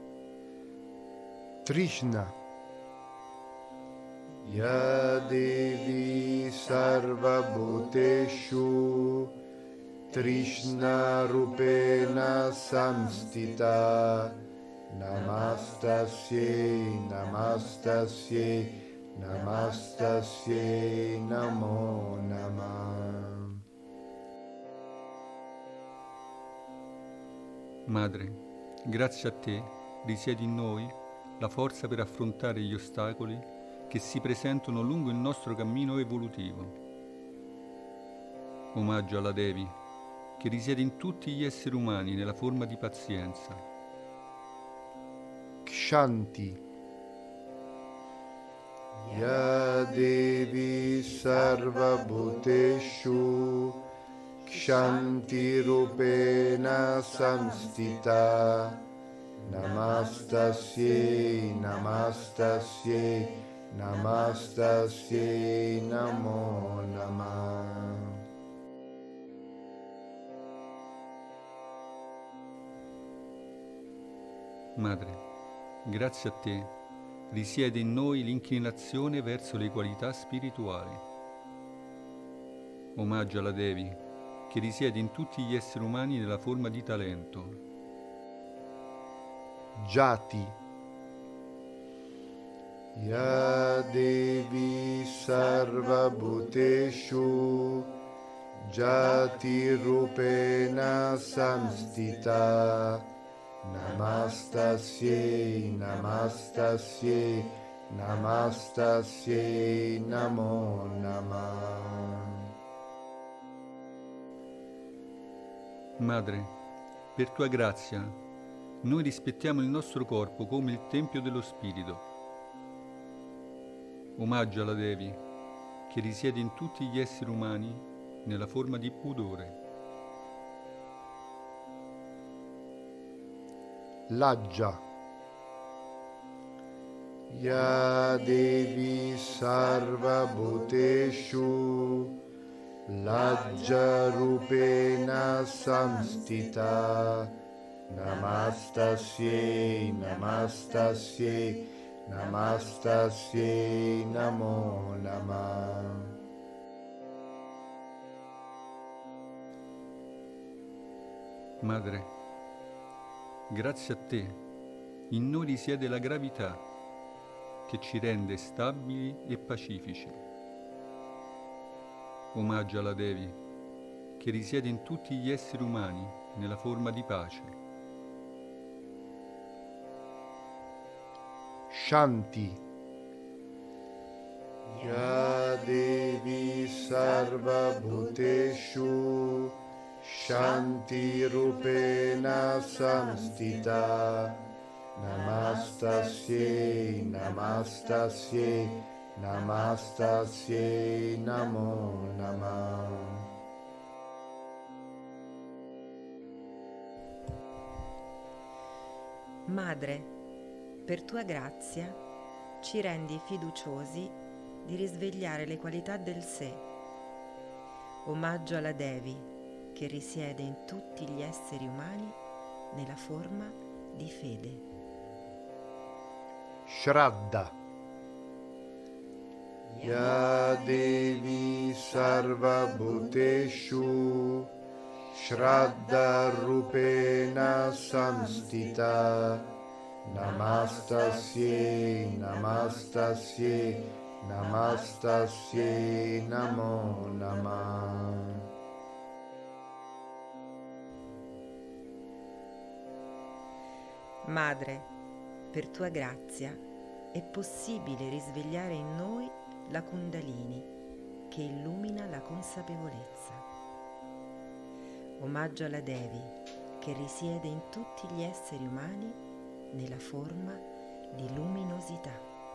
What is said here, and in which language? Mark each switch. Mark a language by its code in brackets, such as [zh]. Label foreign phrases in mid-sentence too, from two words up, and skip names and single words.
[sa] तृष्णा या देवी सर्व भूतेषु तृष्णा रूपेण संस्थिता नमस्तस्यै नमस्तस्यै नमस्तस्यै नमो नमः. [it] Madre, grazie a te risiede in noi la forza per affrontare gli ostacoli che si presentano lungo il nostro cammino evolutivo. Omaggio alla Devi che risiede in tutti gli esseri umani nella forma di pazienza. [sa] क्षान्ति या देवी सर्व भूतेषु क्षान्ति रूपेण संस्थिता नमस्तस्यै नमस्तस्यै नमस्तस्यै नमो नमः. [it] Madre, grazie a te risiede in noi l'inclinazione verso le qualità spirituali. Omaggio alla Devi che risiede in tutti gli esseri umani nella forma di talento. [sa] जाति या देवी सर्व भूतेषु जाति रूपेण संस्थिता नमस्तस्यै नमस्तस्यै नमस्तस्यै नमो नमः. [it] Madre, per tua grazia, noi rispettiamo il nostro corpo come il Tempio dello Spirito. Omaggio alla Devi, che risiede in tutti gli esseri umani nella forma di pudore. [sa] लज्जा या देवी सर्व भूतेषु लज्जा रूपेण संस्थिता नमस्तस्यै नमस्तस्यै नमस्तस्यै नमो नमः. [it] Madre, grazie a te, in noi risiede la gravità che ci rende stabili e pacifici. Omaggio alla Devi, che risiede in tutti gli esseri umani nella forma di pace. [sa] Shanti. या देवी सर्व भूतेषु शान्ति रूपेण संस्थिता नमस्तस्यै नमस्तस्यै नमस्तस्यै नमो नमः. [it] Madre, per tua grazia ci rendi fiduciosi di risvegliare le qualità del sé. Omaggio alla Devi che risiede in tutti gli esseri umani nella forma di fede. [sa] Shraddha. या देवी सर्व भूतेषु श्रद्धा रूपेण संस्थिता नमस्तस्यै नमस्तस्यै नमस्तस्यै नमो नमः. [it] Madre, per tua grazia è possibile risvegliare in noi la Kundalini che illumina la consapevolezza. Omaggio alla Devi che risiede in tutti gli esseri umani nella forma di luminosità.